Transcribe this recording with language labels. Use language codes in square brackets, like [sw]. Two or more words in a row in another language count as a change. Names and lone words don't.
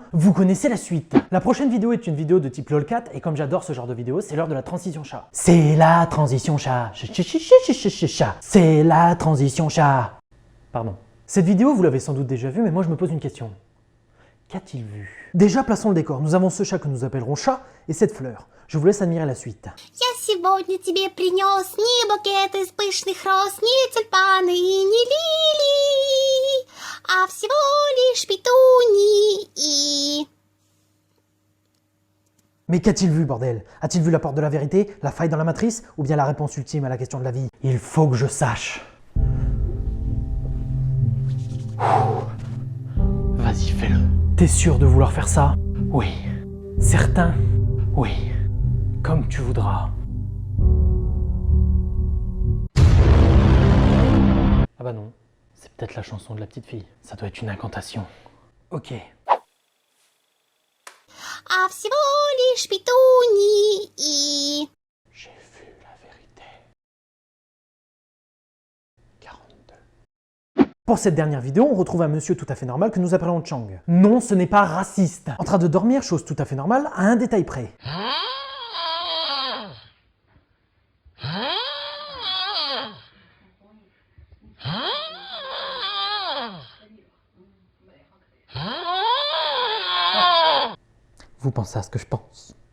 [fr] Vous connaissez la suite. La prochaine vidéo est une vidéo de type lolcat et comme j'adore ce genre de vidéo, c'est l'heure de la transition chat. C'est la transition chat. C'est la transition chat. Pardon. Cette vidéo, vous l'avez sans doute déjà vue, mais moi je me pose une question. Qu'a-t-il vu? Déjà, plaçons le décor. Nous avons ce chat que nous appellerons chat et cette fleur. Je vous laisse admirer la suite. [ru] Я сегодня тебе принес не букет из пышных роз, не тюльпаны и не лилии, а всего лишь петунии и... [fr] Mais qu'a-t-il vu, bordel? A-t-il vu la porte de la vérité, la faille dans la matrice, ou bien la réponse ultime à la question de la vie? Il faut que je sache. Vas-y, fais-le. T'es sûr de vouloir faire ça? Oui. Certain? Oui. Comme tu voudras. Ah bah non, c'est peut-être la chanson de la petite fille. Ça doit être une incantation. Ok. [ru] А всего лишь петунии и... [fr] J'ai vu la vérité. 42. Pour cette dernière vidéo, on retrouve un monsieur tout à fait normal que nous appelons Chang. Non, ce n'est pas raciste. En train de dormir, chose tout à fait normale, à un détail près. Vous pensez à ce que je pense.